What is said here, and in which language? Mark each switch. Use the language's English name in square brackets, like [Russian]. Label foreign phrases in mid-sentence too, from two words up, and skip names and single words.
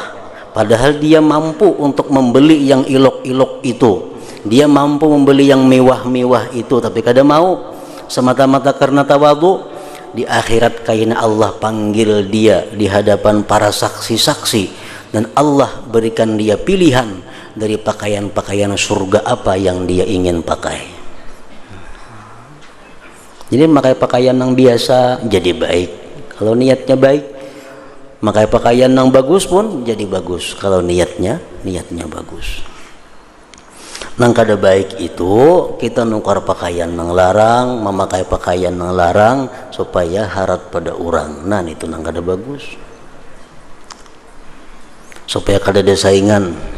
[Indonesian] padahal dia mampu untuk membeli yang elok-elok itu, dia mampu membeli yang mewah-mewah itu, tapi [Banjar] kada mau [Indonesian] semata-mata karena tawadu, di akhirat kaina Allah panggil dia di hadapan para saksi-saksi dan Allah berikan dia pilihan dari pakaian-pakaian surga apa yang dia ingin pakai. Jadi memakai pakaian yang biasa jadi baik kalau niatnya baik, memakai pakaian yang bagus pun jadi bagus kalau niatnya bagus. [Banjar] Nang kada baik itu kita nukar pakaian yang larang, memakai pakaian yang larang supaya harat pada orang. Nah itu nang kada bagus, supaya kada ada saingan.